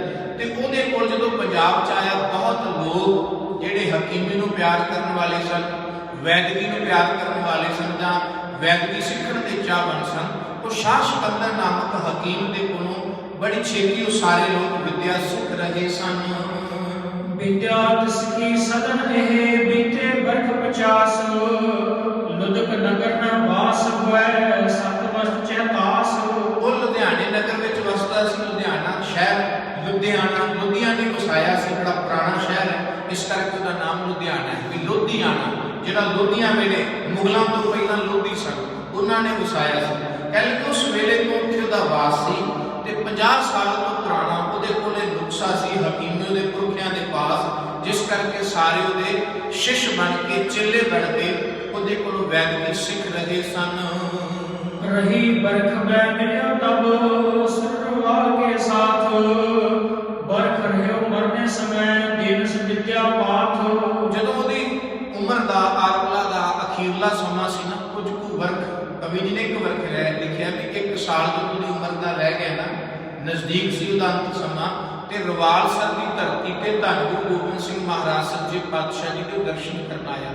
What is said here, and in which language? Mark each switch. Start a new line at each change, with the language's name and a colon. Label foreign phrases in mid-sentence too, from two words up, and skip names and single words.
Punjabi: ਤੇ ਉਹਦੇ ਕੋਲ ਜਦੋਂ ਪੰਜਾਬ ਚ ਆਇਆ, ਬਹੁਤ ਲੋਕ ਜਿਹੜੇ ਹਕੀਮੀ ਨੂੰ ਪਿਆਰ ਕਰਨ ਵਾਲੇ ਸਨ, ਵੈਦਿਕੀ ਨੂੰ ਪਿਆਰ ਕਰਨ ਵਾਲੇ ਸਨ ਜਾਂ ਵੈਦਿਕੀ ਸਿੱਖਣ ਦੇ ਚਾਹਵਾਨ ਸਨ, ਉਹ ਸ਼ਾਹ ਸਿਕੰਦਰ ਨਾਮਕ ਹਕੀਮ ਦੇ ਕੋਲੋਂ ਬੜੀ ਛੇਤੀ ਉਹ ਸਾਰੇ ਲੋਕ ਵਿਦਿਆ ਸਿੱਖ ਰਹੇ ਸਨ।
Braj: विद्या तिसकी सदन एह बीते बरख 50, लुधिक नगर न वास हुए सत वर्ष 84।
Punjabi: ਉਹ ਲੁਧਿਆਣੇ ਨਗਰ ਵਿੱਚ ਵਸਦਾ ਸੀ। ਲੁਧਿਆਣਾ ਸ਼ਹਿਰ, ਲੁਧਿਆਣੇ ਵਸਾਇਆ ਸੀ, ਬੜਾ ਇਸ ਕਰਕੇ ਉਹਦਾ ਨਾਮ ਲੁਧਿਆਣਾ ਹੈ, ਵੀ ਲੋਧੀਆਣਾ, ਜਿਹੜਾ ਲੋਧੀਆਂ ਵੇਲੇ ਮੁਗਲਾਂ ਤੋਂ ਪਹਿਲਾਂ ਲੋਧੀ ਸਨ ਉਹਨਾਂ ਨੇ ਵਸਾਇਆ ਸੀ। ਕਹਿੰਦੇ ਕਿ ਉਸ ਵੇਲੇ ਤੋਂ ਉੱਥੇ ਉਹਦਾ ਵਾਸ ਸੀ ਤੇ 50 ਸਾਲ ਤੋਂ ਪੁਰਾਣਾ ਉਹਦੇ ਕੋਲੇ ਨੁਕਸਾ ਸੀ ਹਕੀਮੀ ਉਹਦੇ ਪੁਰਖਿਆਂ ਦੇ ਪਾਸ, ਜਿਸ ਕਰਕੇ ਸਾਰੇ ਉਹਦੇ ਸ਼ਿਸ਼ ਬਣ ਕੇ ਚੇਲੇ ਬਣ ਕੇ ਉਹਦੇ ਕੋਲੋਂ ਵੈਦਿਕ ਸਿੱਖ ਰਹੇ ਸਨ।
Braj: रही बरख में मिलियो तब सुरवा के साथ, बरख रहियो मरने समय दिनस विद्या पाठ।
Punjabi: ਜਦੋਂ ਉਹਦੀ ਉਮਰ ਦਾ ਆਰਲਾ ਦਾ ਅਖੀਰਲਾ ਸਮਾਂ ਸੀ ਨਾ, ਕੁਝ ਕੁ ਵਰਖ, ਕਵੀ ਜੀ ਨੇ ਇੱਕ ਵਰਖ ਲਿਖਿਆ ਵੀ 1 ਸਾਲ ਜਦੋਂ ਉਹਦੀ ਉਮਰ ਦਾ ਰਹਿ ਗਿਆ ਨਾ, ਨਜ਼ਦੀਕ ਸੀ ਉਹਦਾ ਅੰਤ ਸਮਾਂ, ਤੇ ਰਵਾਲਸਰ ਦੀ ਧਰਤੀ ਤੇ ਧੰਨ ਗੁਰੂ ਗੋਬਿੰਦ ਸਿੰਘ ਮਹਾਰਾਜ ਸੱਚੇ ਪਾਤਸ਼ਾਹ ਜੀ ਦੇ ਦਰਸ਼ਨ ਕਰਨ ਆਇਆ।